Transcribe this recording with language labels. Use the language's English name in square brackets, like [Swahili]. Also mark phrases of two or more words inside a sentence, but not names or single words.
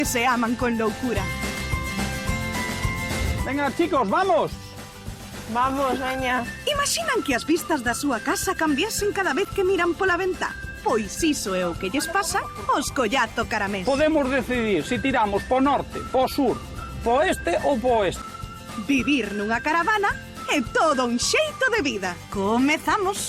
[Spanish] que se aman con locura. Venga, chicos, vamos. [Galician] Vamos, veña. Imaginan que as vistas da súa casa cambiasen cada vez que miran pola ventá? Pois iso é o que lles pasa aos Collazo Caramés. Podemos decidir se tiramos po norte, po sur, po este ou po oeste. Vivir nunha caravana é todo un xeito de vida. Comezamos.